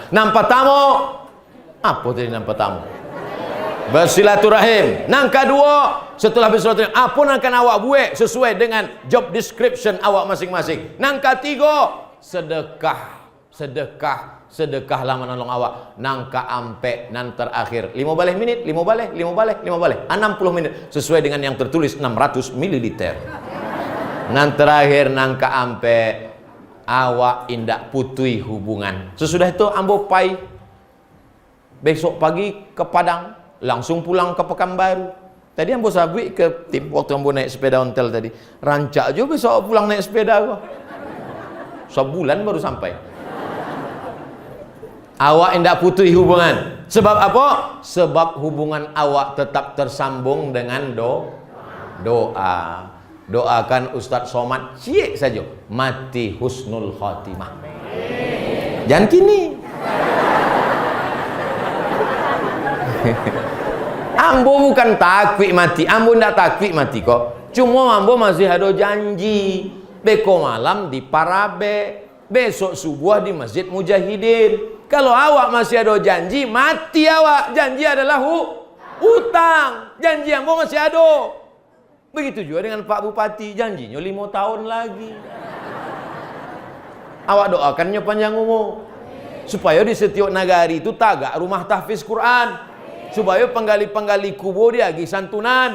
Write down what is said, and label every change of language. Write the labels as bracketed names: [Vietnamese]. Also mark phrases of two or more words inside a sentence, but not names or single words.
[Indonesian] Nampak tamu. Apa tadi nampak tamu? Bersilaturahim. Nang kedua, setelah bersilaturahim, apa yang akan awak buat sesuai dengan [English] job description [Indonesian] awak masing-masing. Nang ketiga, sedekah. Sedekahlah menolong awak. Nang keampe, nang terakhir 15 minit, 60 minit sesuai dengan yang tertulis 600 ml. [Minangkabau] Nang terakhir nang keampe, awak indak putui hubungan. Sesudah itu ambo pai besok pagi ke Padang, langsung pulang ke Pekanbaru. Tadi ambo sabik ke tim waktu ambo naik sepeda ontel tadi. Rancak juga besok pulang naik sepeda gua. [Indonesian] Sebulan baru sampai. [Minangkabau] Awak indak putui hubungan. [Indonesian] Sebab apa? Sebab hubungan awak tetap tersambung dengan doa. Doakan Ustadz Somad cik saja mati [Arabic] حسن الخاتمة. [Indonesian] Jangan kini. [Minangkabau] Ambo bukan takwi mati, ambo ndak takwi mati kok. [Indonesian] Cuma ambo masih ada janji. Beko malam di Parabe, besok subuh di Masjid Mujahidin. Kalau awak masih ada janji, mati awak. Janji adalah hutang. Janji ambo masih ada. Begitu juga dengan Pak Bupati, janjinya 5 tahun lagi. Awak doakannya panjang umur. Supaya di setiap nagari itu tagak rumah tahfiz Quran. Supaya penggali-penggali kubur dia agi santunan.